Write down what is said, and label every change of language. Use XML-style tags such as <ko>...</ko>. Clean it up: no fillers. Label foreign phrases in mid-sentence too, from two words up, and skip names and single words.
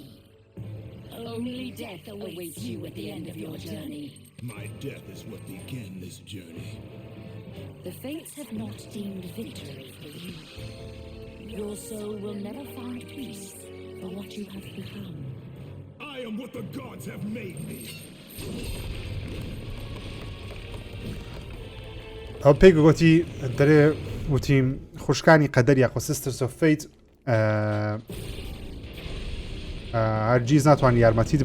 <en>Only death awaits you at the end of your journey. My death is what began this journey. The fates have not deemed victory for you. Your soul will never find peace for what you have become. I am what the gods have made me.</en> <ckb>ئەو پێی گوتی دەرێ وتیم خوشکانی قەدەر یاخۆ</ckb> <en>sisters of fate</en> <ckb>هەرگیز ناتوانانی یارمەتیت</ckb>